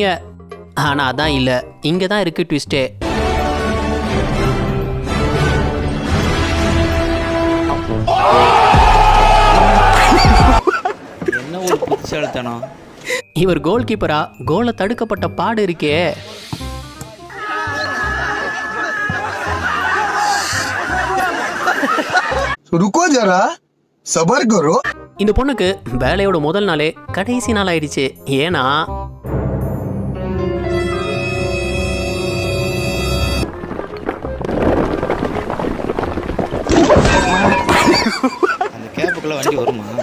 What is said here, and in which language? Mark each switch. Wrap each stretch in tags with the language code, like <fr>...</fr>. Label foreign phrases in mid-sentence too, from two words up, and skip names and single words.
<ta>ஆனா அதான் இல்ல, இங்க தான் இருக்கு ட்விஸ்டே. என்ன ஒரு புத்திசாலித்தனம். இவர் கோல் கீப்பரா கோலை தடுக்கப்பட்ட பாடு இருக்கே.</ta> <hi>रुको जरा सबर करो.</hi> <ta>இந்த பொண்ணுக்கு வேலையோட முதல் நாளே கடைசி நாள் ஆயிடுச்சு. ஏன்னா அந்த கேப்புக்குள்ள வண்டி வருமா?</ta>